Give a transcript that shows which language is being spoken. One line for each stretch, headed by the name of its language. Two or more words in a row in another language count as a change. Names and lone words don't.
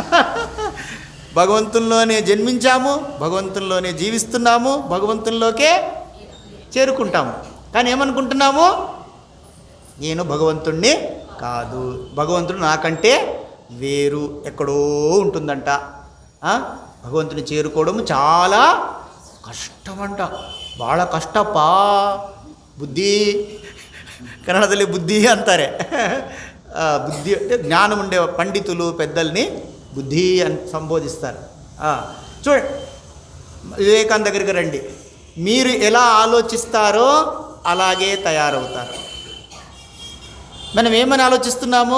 Telugu: భగవంతుల్లోనే జన్మించాము, భగవంతుల్లోనే జీవిస్తున్నాము, భగవంతుల్లోకే చేరుకుంటాము. కానీ ఏమనుకుంటున్నాము? నేను భగవంతుణ్ణి కాదు, భగవంతుడు నాకంటే వేరు, ఎక్కడో ఉంటుందంట. భగవంతుని చేరుకోవడం చాలా కష్టమంట,
Kannada: ಭಾಳ ಕಷ್ಟಪ್ಪ. ಬುದ್ಧಿ ಕನ್ನಡದಲ್ಲಿ ಬುದ್ಧಿ ಅಂತಾರೆ.
Telugu: బుద్ధి అంటే జ్ఞానం ఉండే పండితులు పెద్దల్ని బుద్ధి అని సంబోధిస్తారు. చూడండి, వివేకానంద దగ్గరికి రండి, మీరు ఎలా ఆలోచిస్తారో అలాగే తయారవుతారు. మనం ఏమని ఆలోచిస్తున్నాము?